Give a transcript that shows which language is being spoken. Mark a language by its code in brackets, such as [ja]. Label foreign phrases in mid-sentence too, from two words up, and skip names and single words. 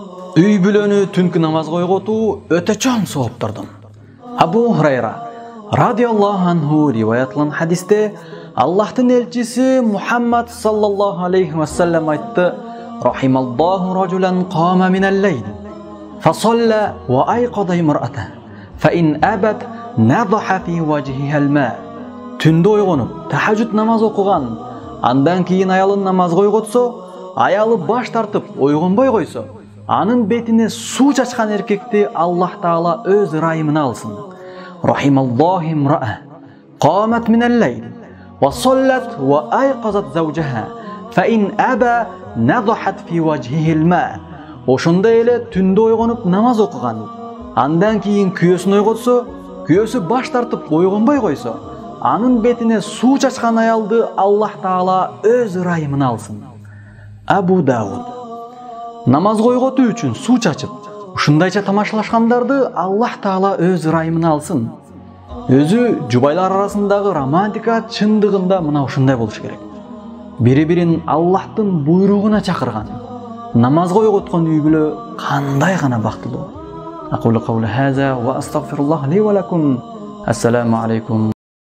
[ky] Үй бүлөнү түнкү намаз койготуу өтө чоң сооптурдун. Абу Хурайра [ar] رضي الله عنه [ky] риваят кылган хадисте Аллахтын элчиси Мухаммад [ar] صلى الله عليه وسلم [ky] айтты: [ar] "رحم الله رجلا قام من الليل, فصلى وأيقظ امرأته فإن أبت نضح في وجهها الماء." [ky] Түндө ойгонуп, тахажжуд намаз окуган, андан кийин аялын намаз койготсо, аялы баш тартып ойгонбой койсо, анын бетине суу чачкан эркекти Аллах Таала өз ырайымына алсын. [ar] رحم الله امرأة قامت من الليل وصلت وأيقظت زوجها فإن أبى نضحت في وجهه الماء. [ky] Ошондой эле түндө ойгонуп намаз окуган, андан кийин күйөөсүн ойготсо, күйөөсү баш тартып ойгонбой койсо, анын бетине суу чачкан аялды Аллах Таала өз ырайымына алсын. Абу Дауд. Намаз койготуу үчүн суу чачып, ушундайча тамашалашкандарды Аллах Таала өз ырайымына алсын. Өзү жубайлар арасындагы романтика чындыгында мына ушундай болуш керек. Бири-бирин Аллахтын буйругуна чакырган, намаз койготкон үй бүлө кандай гана бактылуу. [ar] أقول قولي هذا وأستغفر الله لي ولكم. السلام عليكم.